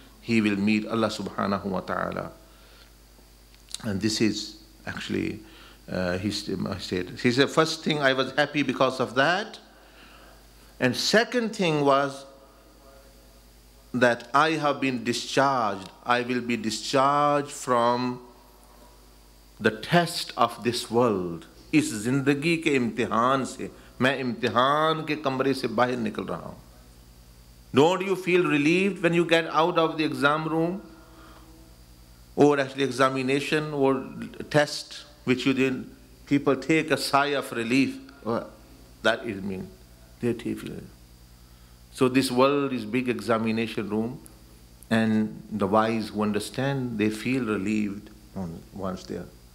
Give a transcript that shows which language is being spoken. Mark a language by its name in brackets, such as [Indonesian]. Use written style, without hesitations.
[English] He will meet Allah subhanahu wa ta'ala. And this is actually, he said, first thing, I was happy because of that. And second thing was that I have been discharged. I will be discharged from the test of this world. [Urdu] اس زندگی کے امتحان سے میں امتحان کے کمرے سے باہر نکل رہا ہوں. [English] Don't you feel relieved when you get out of the exam room? or actually examination or test which you did, people take a sigh of relief. That is mean. They take it. So this world is big examination room, and the wise who understand, they feel relieved once there.